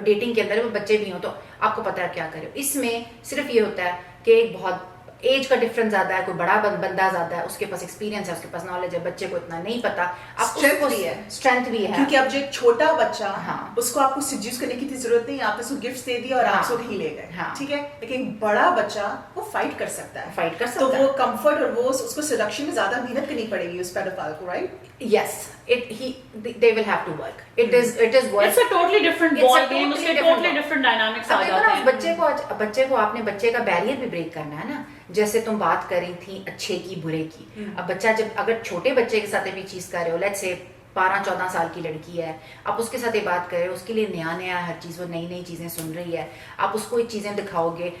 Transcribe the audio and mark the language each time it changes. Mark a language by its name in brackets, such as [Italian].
[Urdu] Dating کے اندر وہ بچے بھی ہوں تو آپ کو پتا ہے کیا کر رہے ہو. اس میں صرف یہ ہوتا ہے کہ ایک بہت ایج کا ڈفرنس زیادہ ہے, کوئی بڑا بندہ زیادہ ہے, اس کے پاس ایکسپیرینس ہے, اس کے پاس نالج ہے, بچے کو اتنا نہیں پتا. اسٹرینتھ بھی ہے کیونکہ اب جو ایک چھوٹا بچہ اس کو آپ کو سیڈیوس کرنے کی ضرورت نہیں, آپ نے اس کو گفٹ دے دیا اور آپ سے وہیں لے گئے, ٹھیک ہے. لیکن بڑا بچہ وہ فائٹ کر سکتا ہے, تو وہ کمفرٹ اور وہ اس کو سیڈکشن میں زیادہ محنت کرنی پڑے گی اس پیڈوفائل کو, right. [English] Yes, they will have to work. It is work. It's a totally different ball game. It's a totally different dynamics. [Urdu] بچے کو آپ نے بچے کا بیریئر بھی بریک کرنا ہے نا. جیسے تم بات کر رہی تھی اچھے کی برے کی, اب بچہ جب اگر چھوٹے بچے کے ساتھ بھی چیز کر رہے ہو, لیٹس سے 12-14 سال کی لڑکی ہے, آپ اس کے ساتھ یہ بات کر رہے ہو, اس کے لیے نیا ہر چیز, وہ نئی چیزیں سن رہی ہے, آپ اس کو یہ چیزیں دکھاؤ گے.